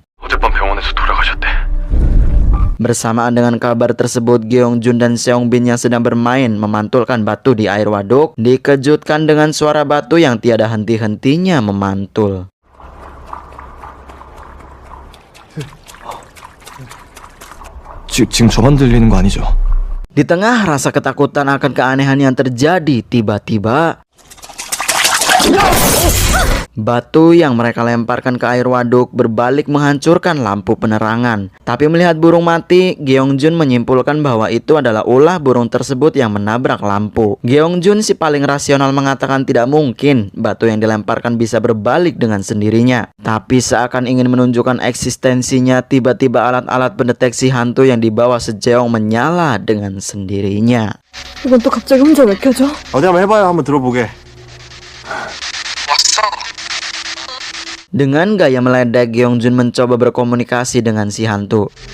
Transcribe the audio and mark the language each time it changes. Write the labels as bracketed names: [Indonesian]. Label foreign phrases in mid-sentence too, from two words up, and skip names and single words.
[Korean] 어젯밤 병원에서 돌아가셨대. [Indonesian] Bersamaan dengan kabar tersebut, Gyeongjun dan Seongbin yang sedang bermain memantulkan batu di air waduk dikejutkan dengan suara batu yang tiada henti-hentinya memantul. [Korean] 지금 저만 들리는 거 아니죠? [Indonesian] Di tengah rasa ketakutan akan keanehan yang terjadi, tiba-tiba batu yang mereka lemparkan ke air waduk berbalik menghancurkan lampu penerangan. Tapi melihat burung mati, Gyeongjun menyimpulkan bahwa itu adalah ulah burung tersebut yang menabrak lampu. Gyeongjun si paling rasional mengatakan tidak mungkin batu yang dilemparkan bisa berbalik dengan sendirinya. Tapi seakan ingin menunjukkan eksistensinya, tiba-tiba alat-alat pendeteksi hantu yang dibawa Sejeong menyala dengan sendirinya. [Korean] 이건 또 갑자기 혼자 왜 켜져? 어디 한번 해봐요. 한번 들어보게. [Indonesian] Dengan gaya meledek, Gyeongjun mencoba berkomunikasi dengan si hantu.